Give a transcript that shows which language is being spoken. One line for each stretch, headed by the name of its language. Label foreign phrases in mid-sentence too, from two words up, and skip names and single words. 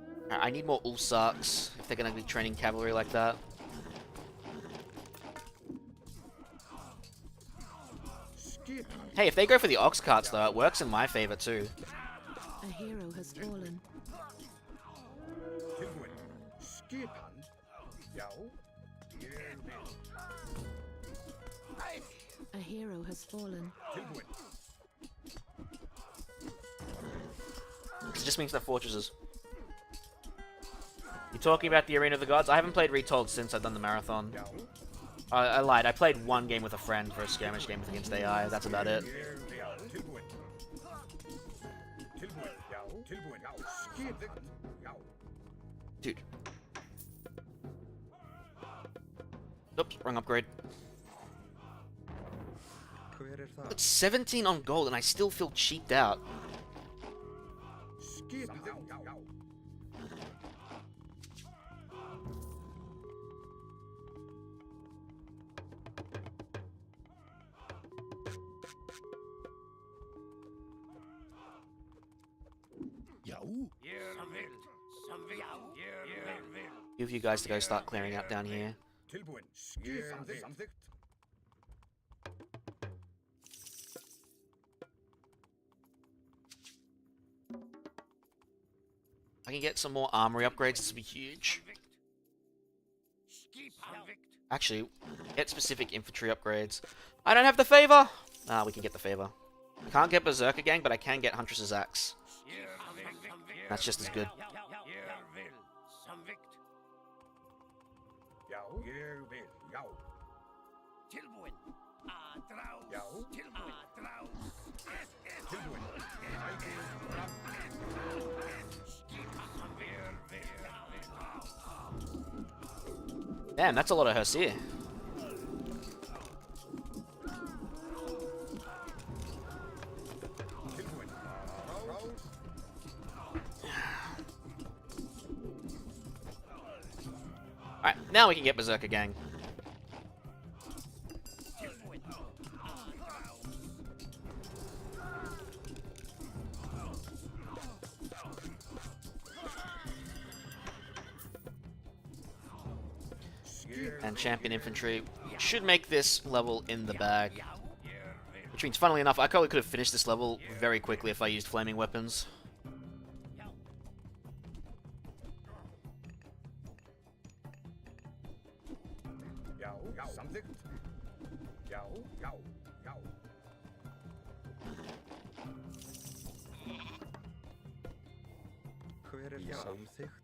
English: I need more Ulsarks if they're going to be training cavalry like that. Hey, if they go for the ox carts though, it works in my favor too. A hero has fallen.
Icelandic: Tilbúin. Skipan. Já. Ég vil.
English: A hero has fallen.
Icelandic: Tilbúin.
English: It just means they're fortresses. You talking about the Arena of the Gods? I haven't played Retold since I've done the marathon.
Icelandic: Já.
English: I lied. I played one game with a friend for a skirmish game against AI. That's about it.
Icelandic: Ég vil. Tilbúin. Tilbúin. Já. Tilbúin. Já. Skipið. Já.
English: Dude. Oops, wrong upgrade.
Icelandic: Hver það?
English: It's 17 on gold and I still feel cheaped out.
Icelandic: Skipið. Já. Já. Já.
English: Few of you guys to go start clearing out down here.
Icelandic: Tilbúin. Skipan. Samþykkt.
English: I can get some more armory upgrades. This would be huge. Actually, get specific infantry upgrades. I don't have the favor. Ah, we can get the favor. I can't get Berserker Gang, but I can get Huntress's Axe. That's just as good.
Icelandic: Já. Ég vil. Já. Tilbúin. Aðrás. Já. Aðrás. Tilbúin. Ægir. Fram.
English: Damn, that's a lot of Hersir.
Icelandic: Tilbúin. Rás.
English: Alright, now we can get Berserker Gang. And Champion Infantry should make this level in the bag. Which means, funnily enough, I probably could have finished this level very quickly if I used flaming weapons.
Icelandic: Já. Já. Samþykkt. Já. Já. Já. Hver það? Samþykkt.